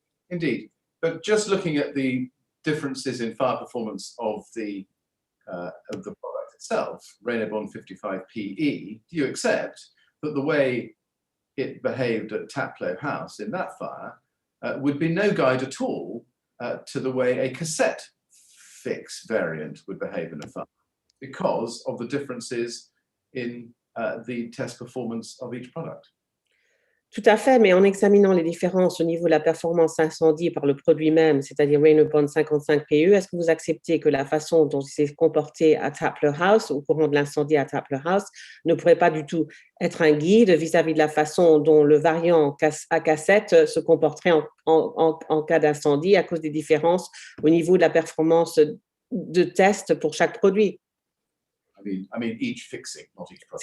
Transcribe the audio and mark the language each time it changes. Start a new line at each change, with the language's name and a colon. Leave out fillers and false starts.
English: Indeed, but just looking at the differences in fire performance of the product itself, Raynaud 55 PE, do you accept that the way it behaved at Taplow House in that fire would be no guide at all to the way a cassette fix variant would behave in a fire because of the differences in the test performance of each product?
French: Tout à fait, mais en examinant les différences au niveau de la performance incendie par le produit même, c'est-à-dire Raynaud 55 PE, est-ce que vous acceptez que la façon dont il s'est comporté à Taplow House, au courant de l'incendie à Taplow House, ne pourrait pas du tout être un guide vis-à-vis de la façon dont le variant à cassette se comporterait en cas d'incendie à cause des différences au niveau de la performance de test pour chaque produit?
English: I mean each fixing, not each product.